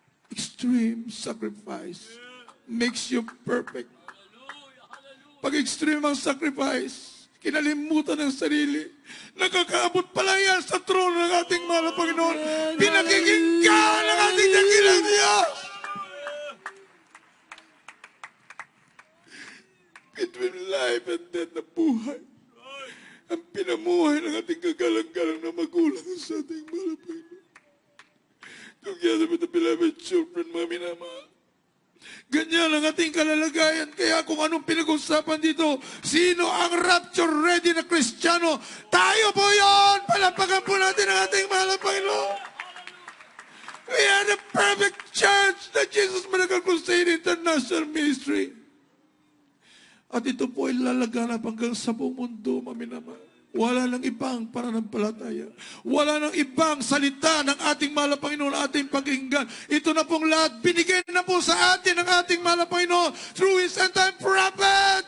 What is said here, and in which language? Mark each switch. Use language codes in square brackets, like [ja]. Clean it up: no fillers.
[en] Extreme sacrifice makes you perfect. [tl] Pag extreme ang sacrifice, kinalimutan ng sarili, nakakaabot pala yan sa trono ng ating mahal na Panginoon. Pinakikinggan ng ating dakilang Diyos. [en] Between life and death [tl] na buhay. Ang pinamuhay ng ating kagalang-galang na magulang sa ating mahal na Panginoon. [en] Together with the beloved children, [tl] mga minamahal. Ganyan ang ating kalalagayan. Kaya kung anong pinag-usapan dito, sino ang rapture-ready na Kristiyano? Tayo po yun! Palapakan po natin ang ating mahal na Panginoon. [en] We are the perfect church na Jesus Medical Crusade International Ministry. [tl] At ito po ay lalaganap hanggang sa buong mundo, maminamahal. Wala nang ibang pananampalataya. Wala nang ibang salita ng ating mahal na Panginoon, ating pakinggan. Ito na pong lahat, binigay na po sa atin ng ating mahal na Panginoon [en] through His end-time prophet.